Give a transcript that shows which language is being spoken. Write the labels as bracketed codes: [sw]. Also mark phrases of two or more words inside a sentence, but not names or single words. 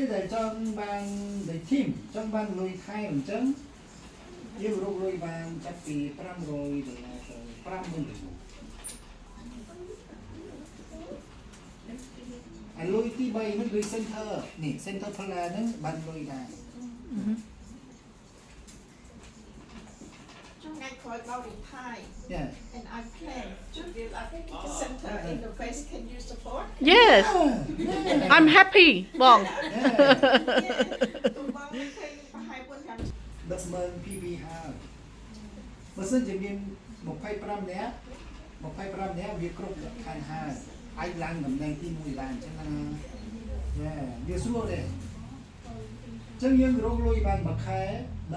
[km] ពេលដែលចង់បានដូច team ចង់បានលុយខែអញ្ចឹងយើងរកលុយបានចាប់ពី$500ទៅ$50,000អាលុយទី3ហ្នឹងដូច center នេះ center ផ្លាហ្នឹងបានលុយដែរ ចុះថ្ងៃក្រោយបោក retire [en] Yeah and I plan to build up a center in the West. Can you support? yes I'm happy បង [km] បងឃើញប្រហែល4ខាង 10,000 PB ហើយបើសិនជាមាន25នាក់វាគ្រប់លក្ខខណ្ឌហើយអាចឡើងតំណែងទី1បានអញ្ចឹងណាវាស្រួលទេអញ្ចឹងយើងរកលុយបានមួយខែ$10,000